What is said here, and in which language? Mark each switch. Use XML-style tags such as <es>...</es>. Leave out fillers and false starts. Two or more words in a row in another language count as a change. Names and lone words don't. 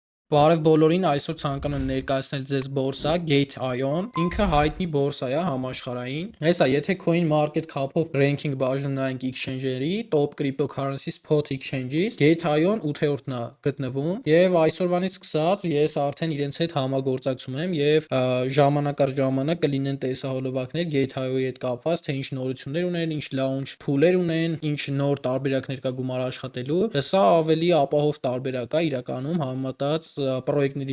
<hy>Բարև բոլորին, այսօր ցանկանում եմ ներկայացնել ձեզ բորսա Gate.io-ն։ Ինքը հայտնի բորսա է համաշխարհային։ Հեսա, եթե Coin Market Cap-ով ranking բաժնում նայենք exchange-երի,</hy> <en>top cryptocurrency spot exchange-</en> <hy>ից, Gate.io-ն 8-րդն է գտնվում, եւ այսօրվանից սկսած ես արդեն իրենց հետ համագործակցում եմ եւ ժամանակ առ ժամանակ կլինեն տեսահոլովակներ Gate.io-ի հետ կապված, թե ինչ նորություններ ունեն, ինչ launch փուլեր ունեն, ինչ նոր տարբերակներ կա գումար աշխատելու։ Սա ավելի ապահով տարբերակ է իրականում համեմատած պրոյեկտների</hy>